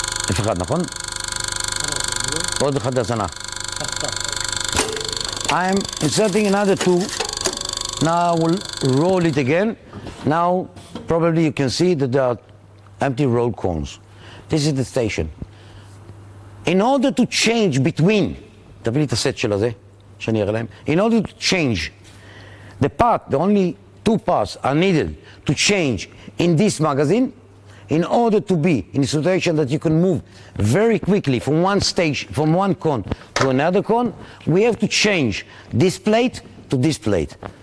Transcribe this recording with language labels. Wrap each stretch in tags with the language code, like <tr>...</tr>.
<he>F1, נכון? עוד אחד הזנה.</he> <en>I'm inserting another 2. Now I will roll it again. Now probably you can see that there are empty roll cones. This is the station. In order to change between,</en> <he>תביא לי את הסט של הזה, שאני אראה להם.</he> <en>In order to change the part, the only 2 parts are needed to change in this magazine, in order to be in a situation that you can move very quickly from one stage, from one cone to another cone, we have to change this plate to this plate.</en>